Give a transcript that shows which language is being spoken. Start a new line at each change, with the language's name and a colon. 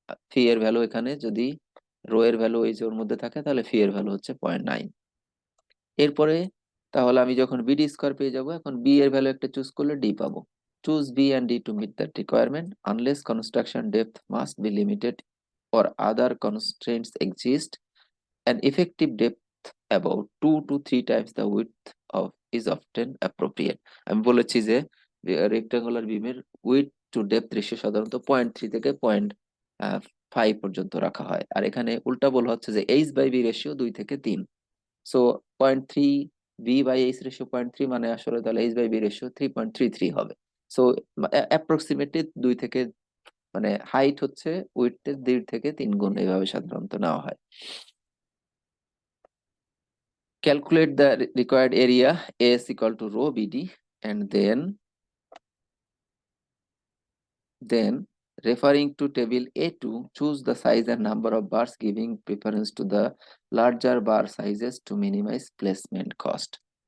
Bangla: ফি এর ভ্যালু এখানে যদি রো এর ভ্যালু এই যে ওর মধ্যে থাকে, তাহলে ফি এর ভ্যালু হচ্ছে 0.9। এরপরে তাহলে আমি যখন বিডি স্কোয়ার পেয়ে যাব, এখন বি এর ভ্যালু একটা চুজ করলে ডি পাবো।
English: Choose B and D to meet that requirement unless construction depth must be limited or other constraints exist. An effective depth about 2 to 3 times the width of is often appropriate.
Bangla: আমি বলেছি যে rectangular বিমের with two depth ratio সাধারণত 0.3 থেকে 0.5 পর্যন্ত রাখা হয়, আর এখানে উল্টা বলা হচ্ছে যে এইচ বাই বি রেশিও 2 থেকে 3। So 0.3 B by H ratio 0.3, মানে আসলে তাহলে এইচ বাই বি রেশিও 3.33 হবে। সো অ্যাপ্রক্সিমেটলি 2 থেকে, মানে হাইট হচ্ছে উইডথের 2 থেকে 3 গুণ এইভাবে সাধারণত নেওয়া হয়।
English: Calculate the required area AS equal to rho BD, and then referring to table A2, choose the size and number of bars, giving preference to the larger bar sizes to minimize placement cost.